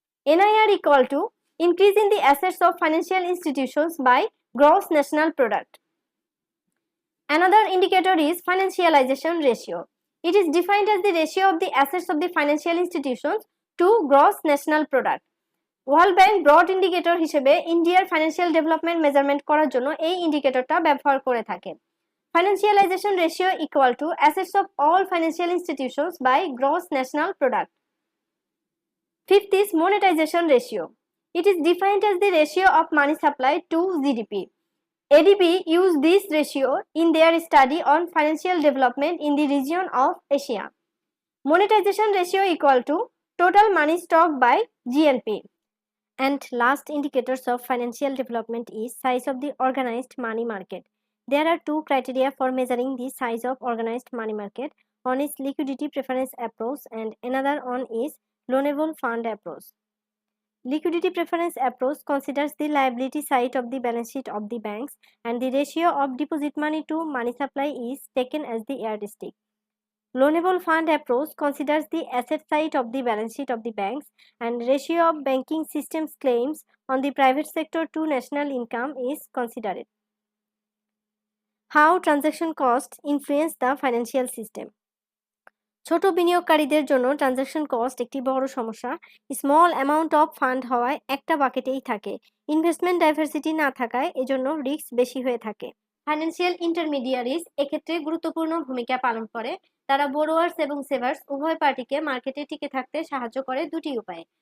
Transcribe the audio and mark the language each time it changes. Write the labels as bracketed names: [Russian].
[English] NIR equal to increase in the assets of financial institutions by gross national product. Another indicator is financialization ratio. It is defined as the ratio of the assets of the financial institutions to gross national product. [Bangla] World bank broad indicator হিসেবে ইন্ডিয়ার financial development measurement করার জন্য এই ইন্ডিকেটরটা ব্যবহার করে থাকে। [English] Financialization ratio equal to assets of all financial institutions by gross national product. Fifth is monetization ratio. It is defined as the ratio of money supply to GDP. ADB use this ratio in their study on financial development in the region of Asia. Monetization ratio equal to total money stock by GNP. And last indicators of financial development is size of the organized money market. There are two criteria for measuring the size of organized money market. One is liquidity preference approach and another one is loanable fund approach. Liquidity preference approach considers the liability side of the balance sheet of the banks and the ratio of deposit money to money supply is taken as the yardstick. Loanable fund approach considers the asset side of the balance sheet of the banks and ratio of banking system's claims on the private sector to national income is considered. How transaction costs influence the financial system? [Bangla] ছোট বিনিয়োগকারীদের জন্য transaction cost একটি বড় সমস্যা। Small amount of fund হওয়ায় একটা বাকেটেই থাকে। Investment diversity না থাকায় এজন্য রিস্ক বেশি হয়ে থাকে। ফাইন্যান্সিয়াল ইন্টারমিডিয়ারিজ এক্ষেত্রে গুরুত্বপূর্ণ ভূমিকা পালন করে। তারা বোরোয়ার্স এবং সেভার্স উভয় পার্টিকে মার্কেটে টিকে থাকতে সাহায্য করে দুটি উপায়ে।